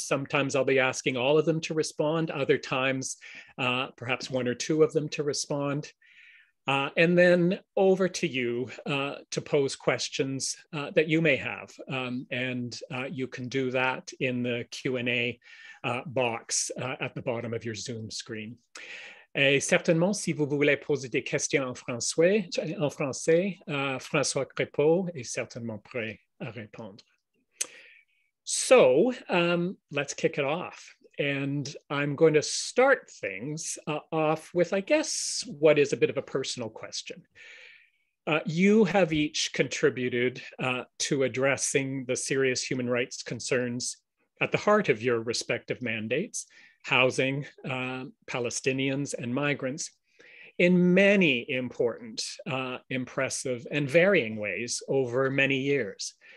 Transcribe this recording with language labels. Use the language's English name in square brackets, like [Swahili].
[English] Sometimes I'll be asking all of them to respond. Other times, perhaps one or two of them to respond. And then over to you to pose questions that you may have. And you can do that in the Q&A box at the bottom of your Zoom screen. [French] Et certainement, si vous voulez poser des questions en français, Francois Crepeau est certainement prêt à répondre. [English] So let's kick it off. And I'm going to start things off with, I guess, what is a bit of a personal question. You have each contributed to addressing the serious human rights concerns at the heart of your respective mandates, housing Palestinians and migrants, in many important, impressive, and varying ways over many years.